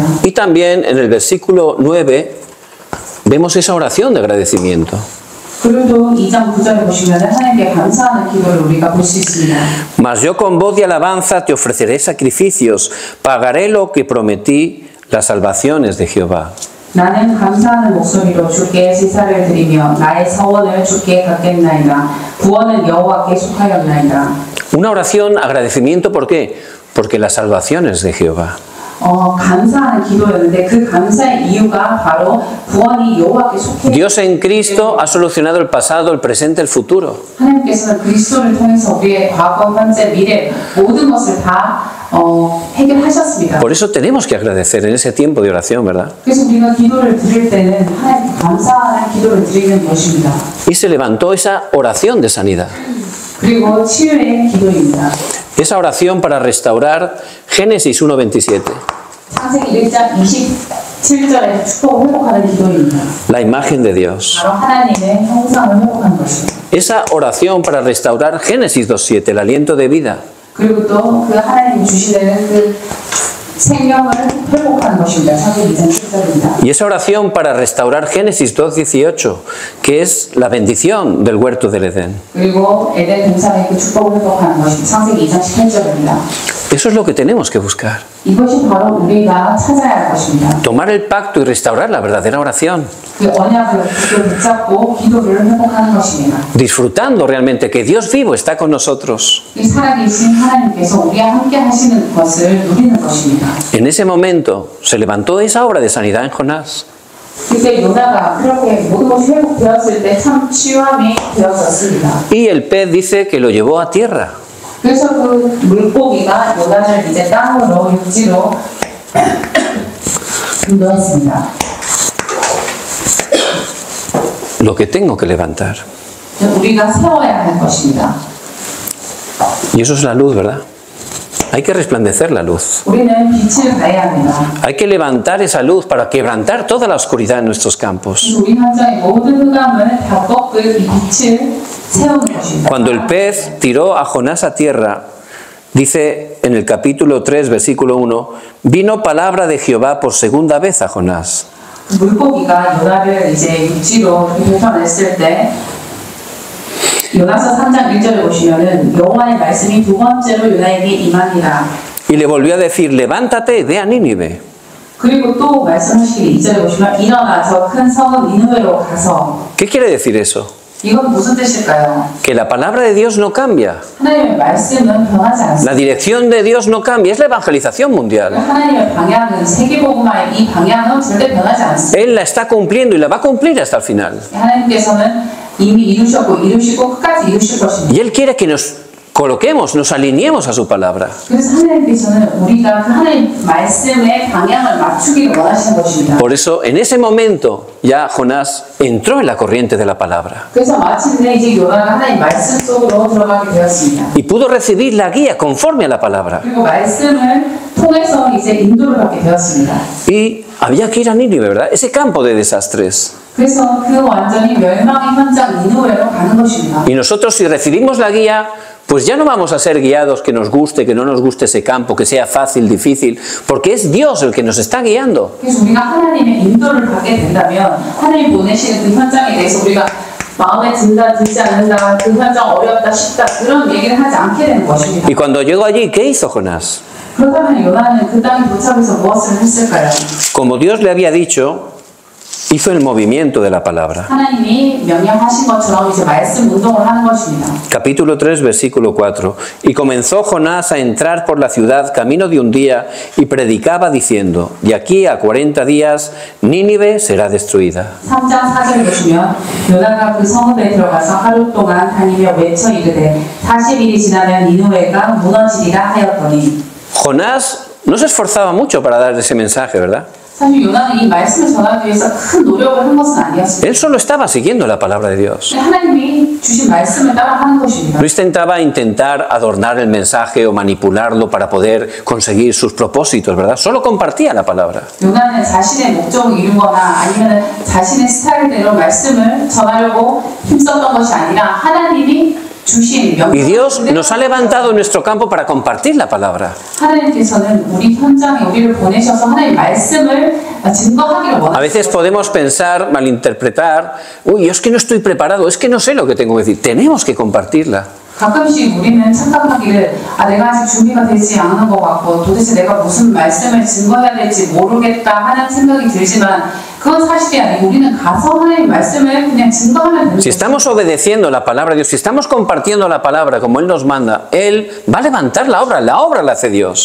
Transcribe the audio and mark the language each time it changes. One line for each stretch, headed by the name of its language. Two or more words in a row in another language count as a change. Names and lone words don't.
Spanish: Y también en el versículo 9 vemos esa oración de agradecimiento.
Korean: 그리고 또 2장 9절에 보시면 하나님께 감사하는 기도를 우리가 볼 수 있습니다.
Spanish: Mas yo con voz de alabanza te ofreceré sacrificios, pagaré lo que prometí, las salvaciones de Jehová.
Korean: 나는 감사하는 목소리로 주께 제사를 드리며 나의 서원을 주께 갚겠나이다. 구원은 여호와께 속하였나이다.
Spanish: Una oración, agradecimiento, ¿por qué? Porque las salvaciones de Jehová.
Korean: 감사하는 기도였는데 그 감사의 이유가 바로 구원이 여호와께 속해.
Spanish: Dios en Cristo ha solucionado el pasado, el presente, el futuro.
Korean: 하나님께서는 그리스도를 통해서 우리의 과거, 현재, 미래 모든 것을 다 해결하셨습니다.
Spanish: Por eso tenemos que agradecer en ese tiempo de oración, ¿verdad?
Korean: 그래서 우리가 기도를 드릴 때는 하나님께 감사하는 기도를 드리는 것입니다.
Spanish: Y se levantó esa oración de sanidad.
Korean: 그리고 치유의 기도입니다.
Spanish: Esa oración para restaurar Génesis 1:27.
Korean: 창세기 1장 7절에 축복을 회복하는 기도입니다.
Spanish: La imagen de Dios.
Korean: 바로 하나님의 형상을 회복하는 것입니다.
Spanish: Esa oración para restaurar Génesis 2:7, el aliento de vida.
Korean: 그리고 또 그 하나님이 주시는 그 생명을 회복하는 것입니다. 창세기 2장 7절입니다.
Spanish: Y esa oración para restaurar Génesis 2:18, que es la bendición del huerto del Edén.
Korean: 그리고 에덴 동산의 그 축복을 회복하는 것입니다. 창세기 2장 18절입니다.
Spanish: Eso es lo que tenemos que buscar.
Korean: 이것이 바로 우리가 찾아야 할 것입니다.
Spanish: Tomar el pacto y restaurar la verdadera oración.
Korean: 그 언약을 붙잡고 기도를 회복하는 것입니다.
Spanish: Disfrutando realmente que Dios vivo está con nosotros.
Korean: 이 살아계신 하나님께서 우리와 함께 하시는 것을 누리는 것입니다.
Spanish: En ese momento se levantó esa obra de sanidad en Jonás.
Korean: 그때 요나가 그렇게 모든 것이 회복되었을 때 참 치유함이 되었었습니다.
Spanish: Y el pez dice que lo llevó a tierra.
Korean: 그래서 그 물고기가 요나를 이제 땅으로 육지로 인도했습니다.
Spanish: Lo que tengo que levantar.
Korean: 우리가 세워야 할 것입니다.
Spanish: Y eso es la luz, ¿verdad? Hay que resplandecer la luz.
Korean: 우리는 빛을 발해야 합니다.
Spanish: Hay que levantar esa luz para quebrantar toda la oscuridad en nuestros campos.
Korean: 우리 현장의 모든 흑암을 다 꺾을 이 빛을 세우는 것입니다.
Spanish: Cuando el pez tiró a Jonás a tierra, dice en el capítulo 3, versículo 1, vino palabra de Jehová por segunda vez a Jonás.
Korean: 물고기가 요나를 이제 육지로 뱉어냈을 때 요나서 3장 1절을 보시면은 여호와의 말씀이 두 번째로 요나에게 임하니라.
Spanish: Y le volvió a decir, levántate, ve a Nínive.
Korean: 그리고 또 말씀하시기를 2절에 보시면 일어나 저 큰 성읍 니느웨로 가서.
Spanish: ¿Qué quiere decir eso?
Korean: 이건 무슨 뜻일까요?
Spanish: Que la palabra de Dios no cambia.
Korean: 하나님의 말씀은 변하지 않습니다.
Spanish: La dirección de Dios no cambia, es la evangelización mundial.
Korean: 하나님의 방향은 세계복음화의 이 방향은 절대 변하지 않습니다.
Spanish: Él la está cumpliendo y la va a cumplir hasta el final.
Korean: 하나님께서는 이미 이루시고 끝까지 이루실 것입니다.
Spanish: Y Él quiere que nos coloquemos, nos alineemos a su palabra.
Korean: 그래서 하나님께서는 우리가 그 하나님 말씀의 방향을 맞추기를 원하시는 것입니다.
Spanish: Por eso, en ese momento, ya Jonás entró en la corriente de la palabra.
Korean: 그래서 마침내 이제 요나가 하나님 말씀 속으로 들어가게 되었습니다.
Spanish: Y pudo recibir la guía conforme a la palabra.
Korean: 그리고 말씀을 통해서 이제 인도를 받게 되었습니다.
Spanish: Y había que ir a Nínive, ¿verdad? Ese campo de desastres.
Korean: 그래서 그 완전히 멸망의 현장 니느웨로 가는 것입니다.
Spanish: Y nosotros, si recibimos la guía, pues ya no vamos a ser guiados que nos guste, que no nos guste ese campo, que sea fácil, difícil, porque es Dios el que nos está guiando.
Korean: 그래서 우리가 하나님의 인도를 받게 된다면 하나님 보내시는 그 현장에 대해서 우리가 마음에 든다, 들지 않는다, 그 현장 어렵다, 쉽다 그런 얘기를 하지 않게 되는 것입니다.
Spanish: Y cuando llegó allí, ¿qué hizo Jonás?
Korean: 그렇다면 요나는 그 땅에 도착해서 무엇을 했을까요?
Spanish: Como Dios le había dicho, hizo el movimiento de la palabra.
Korean: 하나님이 명령하신 것처럼 이제 말씀 운동을 하는 것입니다.
Spanish: Capítulo 3, versículo 4. Y comenzó Jonás a entrar por la ciudad camino de un día y predicaba diciendo, de aquí a 40 días Nínive será destruida.
Korean: 3장 4절 보시면 요나가 그 성읍에 들어가서 하루 동안 다니며 외쳐 이르되 40일이 지나면 니느웨가 무너지리라 하였더니.
Spanish: Jonás no se esforzaba mucho para dar ese mensaje, ¿verdad?
Korean: 사실 요나는 이 말씀을 전하기 위해서 큰 노력을 한 것은 아니었습니다.
Spanish: Él solo estaba siguiendo la palabra de Dios.
Korean: 하나님이 주신 말씀을 따라하는 것입니다.
Spanish: No intentar adornar el mensaje o manipularlo para poder conseguir sus propósitos, ¿verdad? Solo compartía la palabra.
Korean: 요나는 자신의 목적을 이루거나 아니면 자신의 스타일대로 말씀을 전하려고 힘썼던 것이 아니라 하나님이
Spanish: Y Dios nos ha levantado en nuestro campo para compartir la palabra. A veces podemos pensar, malinterpretar, uy, es que no estoy preparado, es que no sé lo que tengo que decir. Tenemos que compartirla.
Korean: 가끔씩 우리는 착각하기를 내가 아직 준비가 되지 않은 것 같고 도대체 내가 무슨 말씀을 증거해야 될지 모르겠다 하는 생각이 들지만 그건 사실이 아니고 우리는 가서 하나님의 말씀을 그냥 증거하면 되는
Spanish: Si estamos obedeciendo la palabra de Dios, si estamos compartiendo la palabra como Él nos manda, Él va a levantar la obra la hace Dios.